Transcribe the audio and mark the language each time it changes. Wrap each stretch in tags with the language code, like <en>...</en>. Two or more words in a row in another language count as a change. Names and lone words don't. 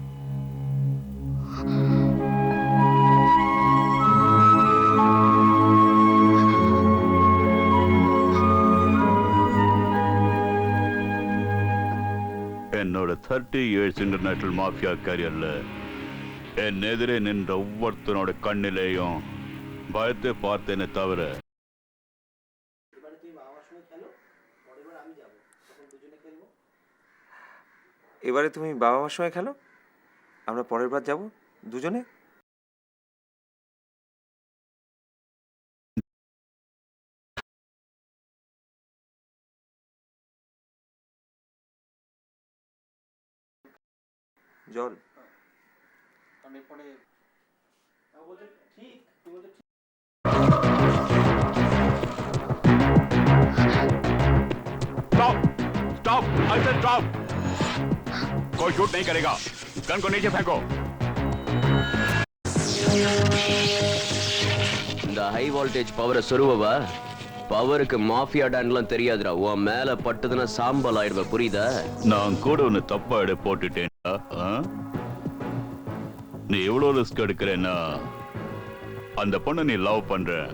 <ta>என்னோட 30 years</ta> <en>international mafia career</en> <ta>என் எதிரே நின்ற ஒவ்வொருத்தனோட கண்ணிலேயும் பயத்தை பார்த்தேனே தவிர</ta> <bn>এবারে তুমি বাবা মার সঙ্গে খেলো, আমরা পরের বার যাব দুজনে। জল</bn> <en>स्टॉप, I said stop.</en> <hi>कोई शूट नहीं करेगा, गन को नीचे फेंको।</hi> <ta>இந்த</ta> <en>high voltage power</en> <ta>சொருவவா? பவருக்கு</ta> <en>mafia don</en> <ta>தெரியாதுடா. உன் மேல பட்டதுன்னா சாம்பல் ஆயிடுவ, புரியுதா? நான் கூட ஒன்னு தப்பா எடை போட்டுட்டேன்டா. நீ எவ்வளவு ரிஸ்க் எடுக்கிறேன்னா அந்த பொண்ணை நீ லவ் பண்ற.</ta>